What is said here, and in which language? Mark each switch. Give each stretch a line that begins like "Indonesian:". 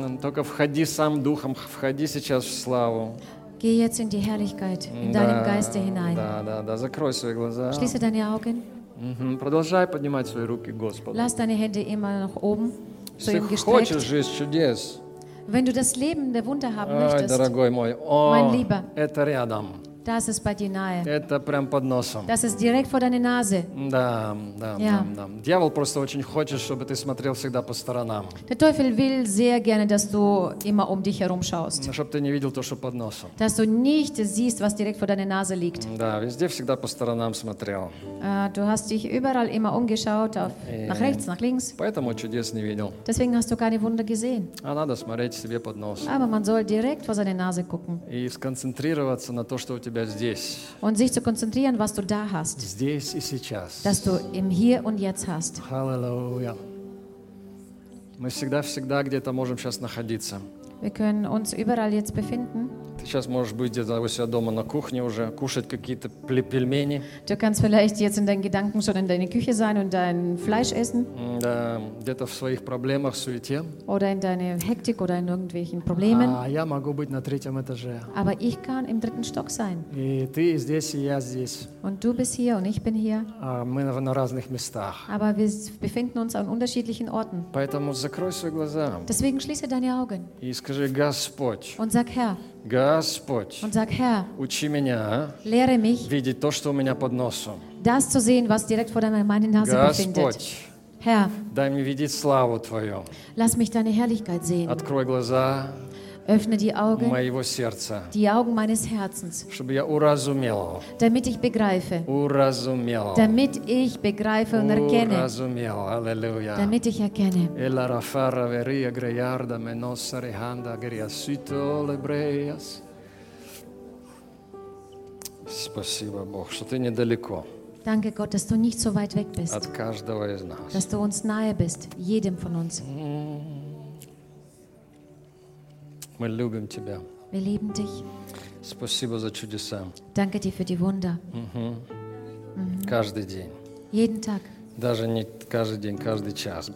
Russian: Только входи сам духом, входи сейчас в славу.
German: Geh jetzt in die Herrlichkeit, in deinem Geiste hinein.
Russian: Да, закрой свои глаза.
German: Schließe deine Augen.
Russian: Продолжай поднимать свои руки к Господу.
German: Lass deine Hände immer noch oben,
Russian: если хочешь жизнь чудес,
German: Wenn du das Leben der Wunder haben möchtest,
Russian: дорогой мой,
German: mein Lieber,
Russian: это рядом.
German: Das ist bei dir nahe.
Russian: Это прямо под носом.
German: Das ist direkt vor deiner Nase.
Russian: Да, да, ja. Да, да. Дьявол просто очень хочет, чтобы ты смотрел всегда по сторонам.
German: Der Teufel will sehr gerne, dass du immer um dich herum schaust.
Russian: Чтобы ты не видел то, что под носом.
German: Dass du nicht siehst, was direkt vor deiner Nase liegt.
Russian: Да, везде всегда по сторонам смотрел.
German: Du hast dich überall immer umgeschaut, auf, nach rechts, нach links.
Russian: Поэтому чудес не видел.
German: Deswegen hast du keine Wunder gesehen.
Russian: А надо смотреть себе под нос.
German: Aber man soll direkt vor seine Nase gucken.
Russian: И сконцентрироваться на то, что у тебя
German: Und sich zu konzentrieren, was du da hast.
Russian: Здесь и сейчас.
German: Dass du im Hier und Jetzt hast. Halleluja.
Russian: Мы всегда-всегда где-то можем сейчас находиться.
German: Wir können uns überall jetzt befinden.
Russian: Ты сейчас можешь быть где-то у себя дома на кухне уже, кушать какие-то пельмени.
German: Du kannst vielleicht jetzt in deinen Gedanken schon in deiner Küche sein und dein Fleisch essen.
Russian: Да, где-то в своих проблемах, суете.
German: Oder in deiner Hektik oder in irgendwelchen Problemen.
Russian: А я могу быть на третьем этаже.
German: Aber ich kann im dritten Stock sein.
Russian: И ты здесь, и я здесь.
German: Und du bist hier und ich bin hier.
Russian: А мы на разных местах.
German: Aber wir befinden uns an unterschiedlichen Orten.
Russian: Поэтому закрой свои глаза.
German: Deswegen schließe deine Augen.
Russian: И скажи, Господь.
German: Und sag, Herr.
Russian: Господь,
German: und sag, Herr,
Russian: учи меня,
German: lehre mich,
Russian: видеть то, что у меня под носом.
German: Das zu sehen, was direkt vor deiner Nase befindet.
Russian: Господь,
German: Herr,
Russian: дай мне видеть славу Твою.
German: Lass mich deine Herrlichkeit sehen.
Russian: Открой глаза.
German: Öffne die Augen
Russian: моего сердца,
German: die Augen meines Herzens,
Russian: чтобы я уразумел,
German: damit ich begreife,
Russian: уразумел,
German: damit ich begreife und erkenne,
Russian: уразумел, аллилуйя,
German: damit ich erkenne. Эла рафара верия греярда меноса реханда грия сито лебреяс.
Russian: Спасибо, Бог, что ты недалеко.
German: Danke, Gott, dass du nicht so weit weg bist.
Russian: От каждого из нас.
German: Dass du uns nahe bist, jedem von uns.
Russian: Мы любим тебя.
German: Wir lieben dich.
Russian: Спасибо за чудеса.
German: Danke dir für die Wunder.
Russian: Каждый день.
German: Jeden Tag.
Russian: Даже не каждый день, каждый час.